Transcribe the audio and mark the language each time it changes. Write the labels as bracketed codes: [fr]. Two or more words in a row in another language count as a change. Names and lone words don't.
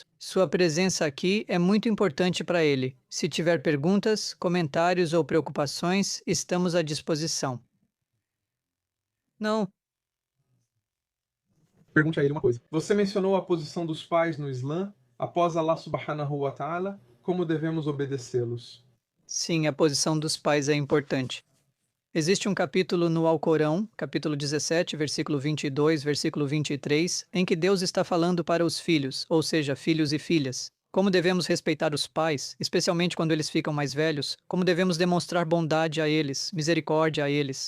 [pt] Sua presença aqui é muito importante para ele. Se tiver perguntas, comentários ou preocupações, estamos à disposição. Não. Pergunte a ele uma coisa. Você mencionou a posição dos pais no Islã. Após Allah [ar] سبحانه و تعالى, [pt] como devemos obedecê-los? Sim, a posição dos pais é importante. Existe um capítulo no Alcorão, capítulo 17, versículo 22, versículo 23, em que Deus está falando para os filhos, ou seja, filhos e filhas. Como devemos respeitar os pais, especialmente quando eles ficam mais velhos, como devemos demonstrar bondade a eles, misericórdia a eles.